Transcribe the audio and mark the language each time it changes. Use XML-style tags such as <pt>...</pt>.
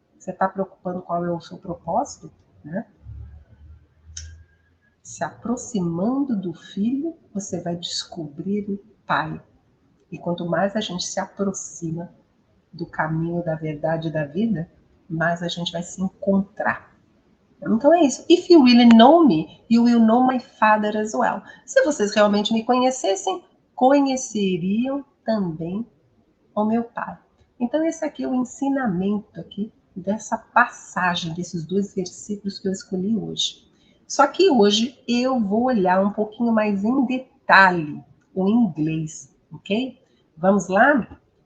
<pt>Você está preocupando qual é o seu propósito? Né? Se aproximando do filho, você vai descobrir o pai. E quanto mais a gente se aproxima do caminho da verdade e da vida, mais a gente vai se encontrar. Então é isso.</pt> <en>If you really know me, you will know my father as well.</en> <pt>Se vocês realmente me conhecessem, conheceriam também o meu pai. Então esse aqui é o ensinamento aqui dessa passagem, desses dois versículos que eu escolhi hoje. Só que hoje eu vou olhar um pouquinho mais em detalhe o inglês, ok? Vamos lá?</pt>